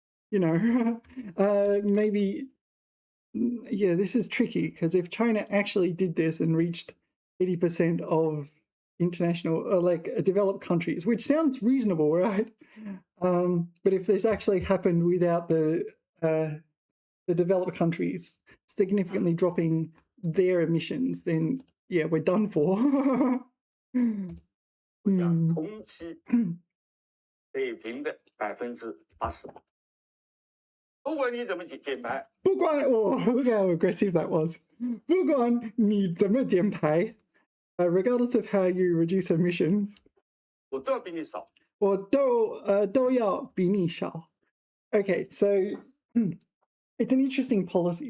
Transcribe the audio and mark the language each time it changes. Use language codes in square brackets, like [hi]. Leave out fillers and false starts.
[en] You know, maybe, yeah, this is tricky because if China actually did this and reached 80% of international, like developed countries, which sounds reasonable, right? But if this actually happened without the developed countries significantly dropping their emissions, then yeah, we're done for. [zh] 我讲同期北平的80%，不管你怎么减排，不管 [en] oh, look how aggressive that was. [zh] 不管你怎么减排, [en] regardless of how you reduce emissions, [zh] 我都要比你少。我都要比你少. [en] Okay, so it's an interesting policy.